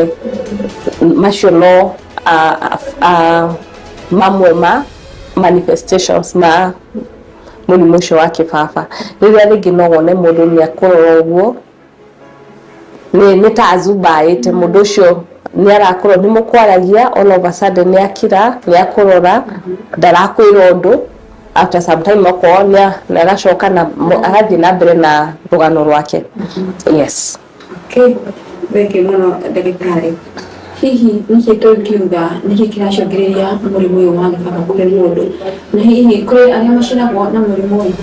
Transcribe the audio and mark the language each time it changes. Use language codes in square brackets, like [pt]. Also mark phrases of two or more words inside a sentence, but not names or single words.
[ki] Macio no mamwe ma manifestations ma mũrimũ ũcio wa kĩbaba. Rĩrĩa rĩngĩ no wone mũndũ nĩ akũrora ũguo, nĩ ta azumbaĩte mũndũ ũcio nĩ arakorwo nĩ mũkwaragia, [en] all of a sudden [ki] nĩ akira, nĩ akũrora, ndarakwĩra ũndũ. [en] After some time [ki] akorwo nĩ agacoka na agathiĩ na mbere na rũgano rwake. [en] Yes. [ki] Okay, thengiũ mũno ndagĩtarĩ. Hihi nĩkĩ tũngiuga nĩkĩ kĩracũngĩrĩria mũrimũ ũyũ wa gĩbaba kũrĩ mũndũ, na hihi kũrĩ arĩa maceragwo na mũrimũ ũyũ?